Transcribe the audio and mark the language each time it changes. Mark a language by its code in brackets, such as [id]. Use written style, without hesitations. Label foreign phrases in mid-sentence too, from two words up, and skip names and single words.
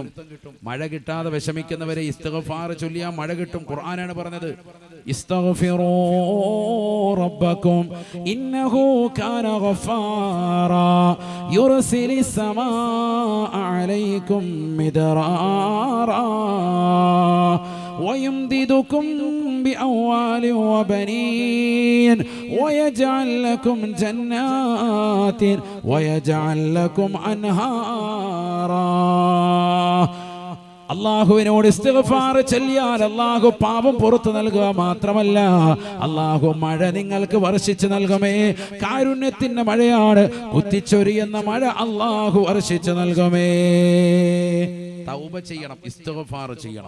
[ml] മഴ കിട്ടാതെ വിഷമിക്കുന്നവരെ ഇസ്തിഗ്ഫാർ ചൊല്ലിയാൽ മഴ കിട്ടും. ഖുർആനാണ് പറഞ്ഞത്, [ar] استغفروا ربكم إنه كان غفارا يرسل السماء عليكم مدرارا ويمددكم بأموال وبنين ويجعل لكم جنات ويجعل لكم أنهارا. [ml] അള്ളാഹുവിനോട് ഇസ്തിഗ്ഫാർ ചൊല്ലിയാൽ അള്ളാഹു പാപം പുറത്തു നൽകുക മാത്രമല്ല, അള്ളാഹു മഴ നിങ്ങൾക്ക് വർഷിച്ചു നൽകുമേ. കാരുണ്യത്തിന്റെ മഴയാണ്, കുത്തിച്ചൊരിയുന്ന മഴ അള്ളാഹു വർഷിച്ചു നൽകുമേ. തൗബ ചെയ്യണം, ഇസ്തിഗ്ഫാർ ചെയ്യണം.